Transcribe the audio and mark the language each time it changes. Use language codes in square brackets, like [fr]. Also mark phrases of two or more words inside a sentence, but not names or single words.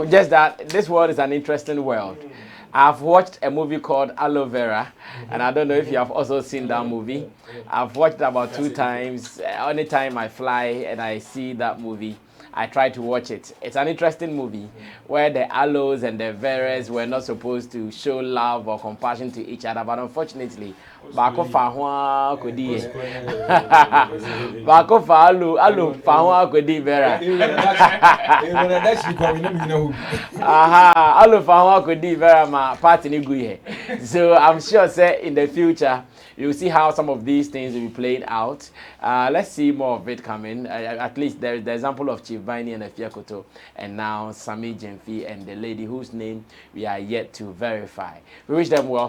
[en] Just that this world is an interesting world. I've watched a movie called Aloe Vera, and I don't know if you have also seen that movie. I've watched it about 2 times. Anytime I fly and I see that movie, I try to watch it. It's an interesting movie where the aloes and the veras were not supposed to show love or compassion to each other, but unfortunately, Bako Fahwa Kodi. Bako Alo Fahwa Kodi Vera. Alo Fahwa Kodi Vera ma party ni guye. So I'm sure say in the future you'll see how some of these things will be played out. Let's see more of it coming. At least there's the example of Chief Baini and Afia Koto, and now Sammy Jemfi and the lady whose name we are yet to verify. We wish them well.